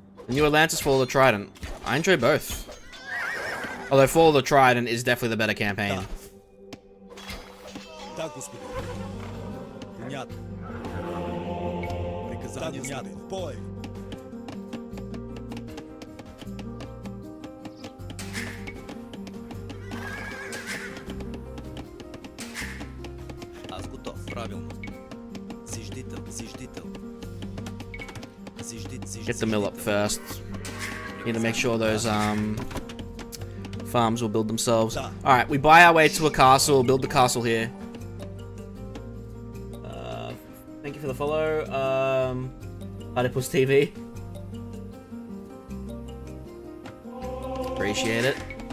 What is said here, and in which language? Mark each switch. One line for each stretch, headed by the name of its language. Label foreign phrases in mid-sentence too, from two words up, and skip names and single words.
English: The New Atlantis, Fall of the Trident. I enjoy both. Although Fall of the Trident is definitely the better campaign.
Church Slavic: Да, господин. Понятно. Приказание снято. В бой. Аз готов. Правилно. Зиждител, зиждител.
English: Get the mill up first. Need to make sure those farms will build themselves. Alright, we buy our way to a castle, build the castle here. Thank you for the follow. Platypus TV. Appreciate it.